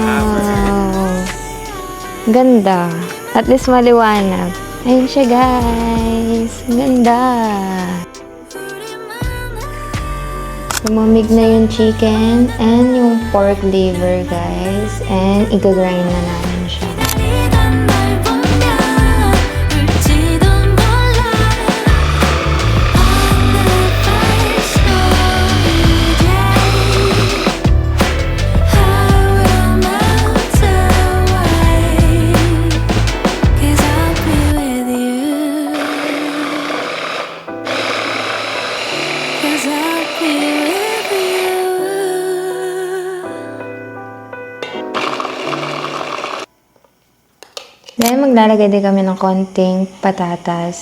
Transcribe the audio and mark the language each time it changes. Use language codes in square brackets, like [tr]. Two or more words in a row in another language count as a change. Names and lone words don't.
[tl] Ganda. [en] At least [tl] maliwanag. Ayun siya, guys. Ang ganda. Lumamig na yung [en] chicken and [tl] yung [en] pork liver, [tl] guys. And igagrind na namin siya. [ko] 기다리던 날 보면 울지도 몰라 [en] On the first stormy day I will melt away 'Cause I'll be with you 'Cause I'll be with you [tl] Dahil maglalagay din kami ng konting patatas.